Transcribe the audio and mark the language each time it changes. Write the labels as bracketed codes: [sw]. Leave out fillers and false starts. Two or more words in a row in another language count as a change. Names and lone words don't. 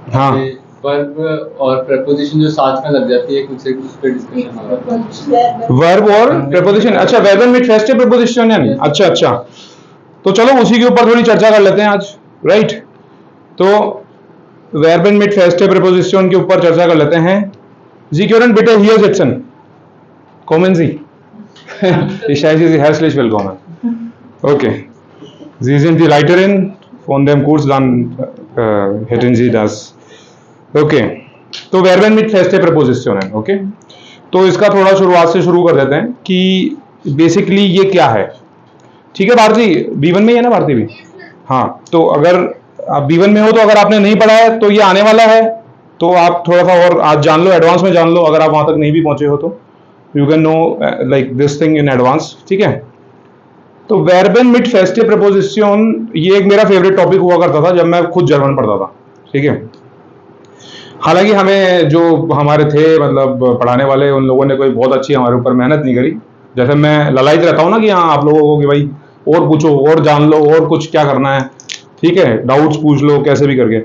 [hi] हाँ, वर्ब और प्रेपोजिशन जो साथ में लग जाती है कुछ से उस पे डिस्कशन हो रहा है। वर्ब और प्रेपोजिशन, अच्छा वर्ब में [de] feste Präposition [hi] है। अच्छा अच्छा, तो चलो उसी के ऊपर थोड़ी चर्चा कर लेते हैं आज, राइट? तो वर्ब [de] mit feste Präposition [hi] के ऊपर चर्चा कर लेते हैं। [de] Sie können bitte hier sitzen. Kommen Sie. Ich heiße Sie herzlich willkommen. Okay. Sie sind die Leiterin von dem Kurs, dann hätten Sie das. [hi] Okay. तो वर्ब [de] mit feste Präposition [hi] है, ओके? तो इसका थोड़ा शुरुआत से शुरू कर देते हैं कि बेसिकली ये क्या है। ठीक है भारती, B1 में ही है ना भारती भी? हाँ, तो अगर आप B1 में हो तो अगर आपने नहीं पढ़ा है तो ये आने वाला है, तो आप थोड़ा सा और आज जान लो, एडवांस में जान लो। अगर आप वहां तक नहीं भी पहुंचे हो तो [en] you can know like this thing in advance. [hi] ठीक है, तो [de] Verben mit feste Präposition [hi] ये एक मेरा [en] favorite topic [hi] हुआ करता था जब मैं खुद जर्मन पढ़ता था। ठीक है, हालांकि हमें जो हमारे थे मतलब पढ़ाने वाले, उन लोगों ने कोई बहुत अच्छी हमारे ऊपर मेहनत नहीं करी। जैसे मैं ललायत रहता हूँ ना कि हाँ आप लोगों को कि भाई और पूछो और जान लो और कुछ क्या करना है, ठीक है, डाउट्स पूछ लो कैसे भी करके।